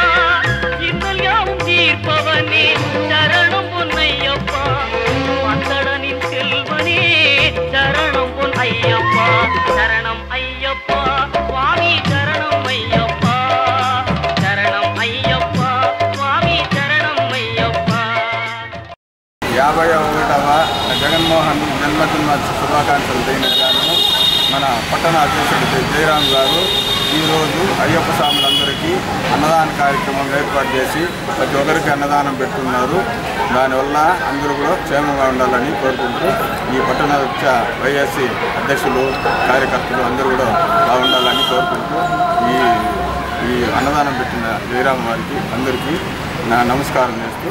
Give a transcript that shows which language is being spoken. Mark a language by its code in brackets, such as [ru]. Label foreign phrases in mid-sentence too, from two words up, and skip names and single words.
[ta] இன்னல் யாவும் தீர்ப்பவனே சரணம் பொன்னையப்பா, மந்தடனின் செல்வனே சரணம் பொன் ஐயப்பா, சரணம் ஐயப்பா சுவாமி, சரணம் ஐயப்பா, சரணம் ஐயப்பா சுவாமி, சரணம் ஐயப்பா. [te] 51వ జగన్మోహన్ జన్మదిన శుభాకాంక్షలు తెలియజేయడానికి మన పట్టణ అధ్యక్షుడు జయరాం గారు ఈరోజు అయ్యప్ప స్వాములందరికీ అన్నదాన కార్యక్రమం ఏర్పాటు చేసి ప్రతి ఒక్కరికి అన్నదానం పెట్టున్నారు. దానివల్ల అందరూ కూడా క్షేమంగా ఉండాలని కోరుకుంటూ ఈ పట్టణ వైఎస్సీ అధ్యక్షులు కార్యకర్తలు అందరూ కూడా బాగుండాలని కోరుకుంటూ ఈ అన్నదానం పెట్టిన జయరాం వారికి అందరికీ నా నమస్కారం చేస్తూ